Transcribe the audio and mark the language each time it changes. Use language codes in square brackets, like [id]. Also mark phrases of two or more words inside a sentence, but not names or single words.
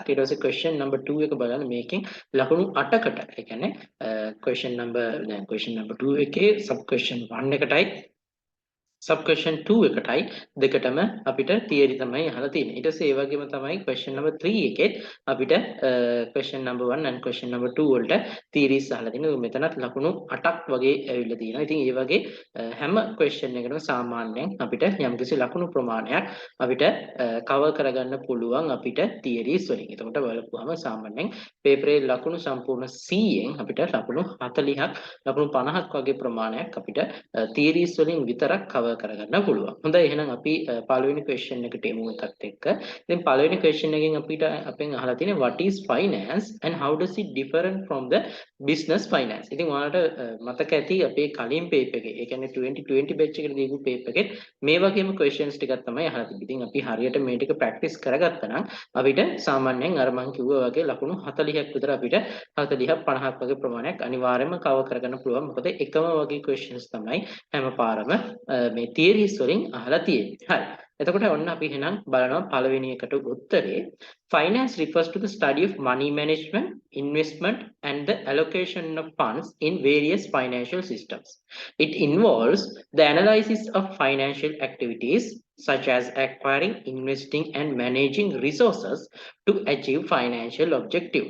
[si] ඊට පස්සේ [en] question number 2 [si] එක බලන්න මේකෙන් ලකුණු 8කට. ඒ කියන්නේ [en] question number 2 [si] එකේ [en] sub question 1 [si] එකටයි [en] sub question 2 [si] එකටයි දෙකටම අපිට theory තමයි අහලා තියෙන්නේ. ඊට පස්සේ ඒ වගේම තමයි [en] question number 3 [si] එකෙත් අපිට [en] question number 1 and question number 2 [si] වලට theories අහලා තියෙනවා. මෙතනත් ලකුණු 8ක් වගේ ඇවිල්ලා තියෙනවා. ඉතින් ඒ වගේ හැම question එකකටම සාමාන්‍යයෙන් අපිට යම්කිසි ලකුණු ප්‍රමාණයක් අපිට cover කරගන්න පුළුවන් අපිට theories වලින්. එතකොට බලපුවාම සාමාන්‍යයෙන් paper එකේ ලකුණු සම්පූර්ණ 100න් අපිට ලකුණු 40ක් ලකුණු 50ක් වගේ ප්‍රමාණයක් අපිට theories වලින් විතරක් cover කරගන්න පුළුවන්. හොඳයි එහෙනම් අපි පළවෙනි question එකට එමු එකත් එක්ක. ඉතින් පළවෙනි question එකෙන් අපිට අපෙන් අහලා තියෙන්නේ [en] what is finance and how does it different from the business finance. [si] ඉතින් ඔයාලට මතක ඇති අපේ කලින් paper එකේ, ඒ කියන්නේ 2020 batch එකට දීපු paper එකේ මේ වගේම questions ටිකක් තමයි අහලා තිබෙන්නේ. ඉතින් අපි හරියට මේ ටික practice කරගත්තා නම් අපිට සාමාන්‍යයෙන් අර මම කිව්වා වගේ ලකුණු 40ක් විතර අපිට 40ක් 50ක් වගේ ප්‍රමාණයක් අනිවාර්යයෙන්ම cover කරගන්න පුළුවන්. මොකද එකම වගේ questions තමයි හැම පාරම මේ theories වලින් අහලා තියෙන්නේ. හරි. එතකොට ඔන්න අපි එහෙනම් බලනවා පළවෙනි එකට උත්තරේ. [en] Finance refers to the study of money management, investment and the allocation of funds in various financial systems. It involves the analysis of financial activities such as acquiring, investing and managing resources to achieve financial objectives.